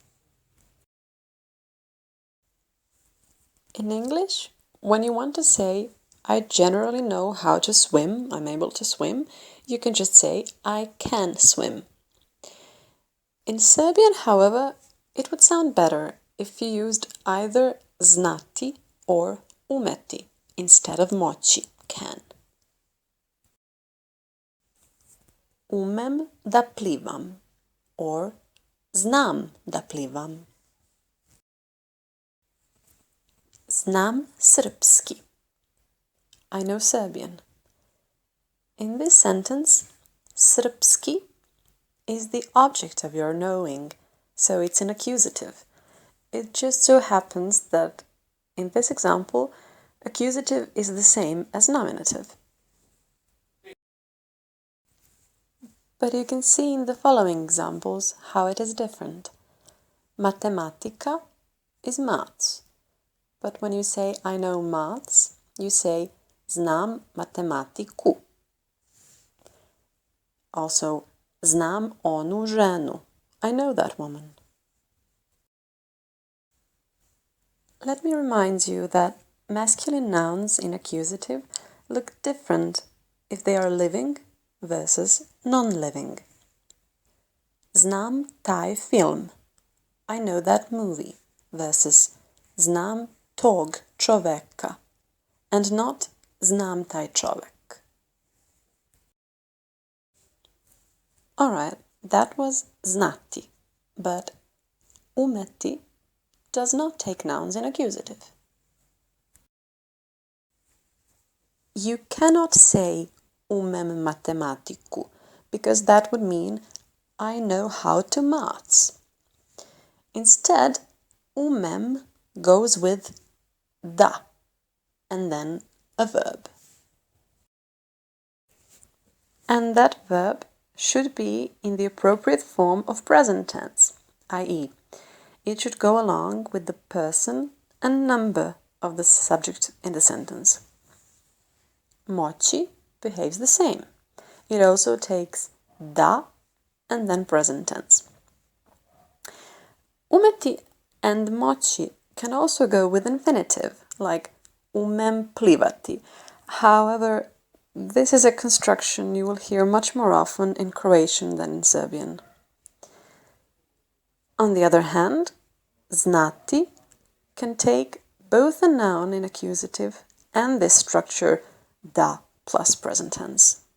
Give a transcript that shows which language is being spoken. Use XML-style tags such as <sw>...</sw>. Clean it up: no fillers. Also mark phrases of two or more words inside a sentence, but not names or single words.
<en>In English, when you want to say, I generally know how to swim, I'm able to swim, you can just say, I can swim. In Serbian, however, it would sound better if you used either znati or umeti instead of moci, can.</en> <sr>Umem da plivam or znam da plivam. Znam srpski.</sr> <en>I know Serbian. In this sentence, srpski is the object of your knowing, so it's an accusative. It just so happens that in this example, accusative is the same as nominative. But you can see in the following examples how it is different. Matematika is maths. But when you say I know maths, you say</en> <sr>znam matematiku. Also, znam onu ženu.</sr> <en>I know that woman. Let me remind you that masculine nouns in accusative look different if they are living versus non-living.</en> <sr>Znam taj film.</sr> <en>I know that movie versus</en> <sr>znam tog čoveka</sr> <en>and not</en> <sr>znam taj čovek.</sr> <en>Alright, that was znati, but umeti does not take nouns in accusative. You cannot say</en> <sr>umem matematiku</sr> <en>because that would mean I know how to maths. Instead, umem goes with da and then a verb. And that verb should be in the appropriate form of present tense, i.e., it should go along with the person and number of the subject in the sentence. Moci behaves the same. It also takes da and then present tense. Umeti and moci can also go with infinitive, like</en> <sr>umem plivati.</sr> <en>However, this is a construction you will hear much more often in Croatian than in Serbian. On the other hand, znati can take both a noun in accusative and this structure da plus present tense.</en>